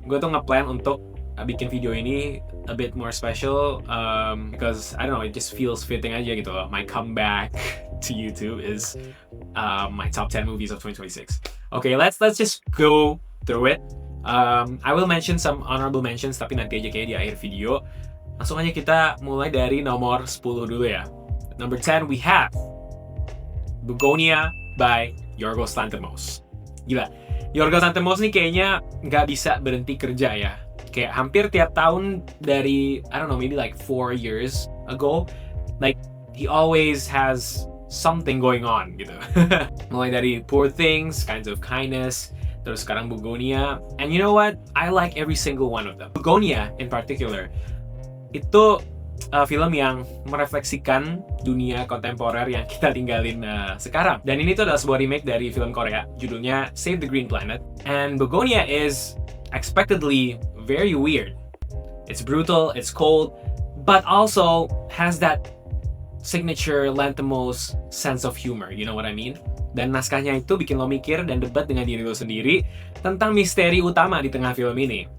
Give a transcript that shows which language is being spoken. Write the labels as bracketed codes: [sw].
[id] Gue tuh ngeplan untuk bikin video ini [en] a bit more special because I don't know, it just feels fitting [id] aja gitu loh. [en] My comeback to YouTube is my top 10 movies of 2026. Okay, let's just go through it. I will mention some honorable mentions [id] tapi nanti aja kayak di akhir video. Langsung aja kita mulai dari nomor 10 dulu ya. [en] Number 10 we have Begonia by Yorgos Lanthimos. [id] Gila, Yorgos Lanthimos nih kayaknya nggak bisa berhenti kerja ya. Kayak hampir tiap tahun dari, [en] I don't know, maybe like 4 years ago, like he always has something going on [id] gitu. Mulai dari Poor Things, Kinds of Kindness, terus sekarang Begonia. [en] And you know what? I like every single one of them. Begonia in particular, [id] itu film yang merefleksikan dunia kontemporer yang kita tinggalin sekarang. Dan ini tuh adalah sebuah remake dari film Korea, judulnya Save the Green Planet. [en] And Begonia is expectedly very weird. It's brutal, it's cold, but also has that signature Lanthimos sense of humor, you know what I mean? [id] Dan naskahnya itu bikin lo mikir dan debat dengan diri lo sendiri tentang misteri utama di tengah film ini.